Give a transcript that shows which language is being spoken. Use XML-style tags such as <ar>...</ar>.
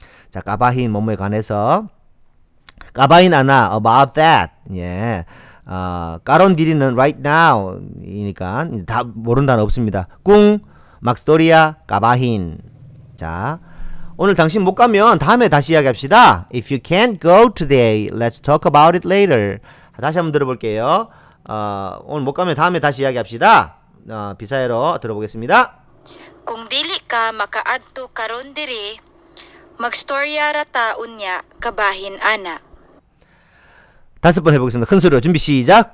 <ko>자, 까바힌 뭐뭐에 관해서</ko> <ceb>까바힌 아나</ceb> <en>about that.</en> <ko>예. 까론디리는 right now 이니까 다 모르는 단어 없습니다.</ko> <ceb>꿍 막스토리아 까바힌.</ceb> <ko>자, 오늘 당신 못 가면 다음에 다시 이야기합시다.</ko> <en>If you can't go today, let's talk about it later.</en> <ko>다시 한번 들어볼게요. 오늘 못 가면 다음에 다시 이야기합시다. 비사회로 들어보겠습니다.</ko> <ceb>Kung dili ka makaadto karon diri, magstorya ra taon niya, kabahin ana.</ceb> <ko>다섯 번 해보겠습니다. 큰 소리로 준비 시작.</ko>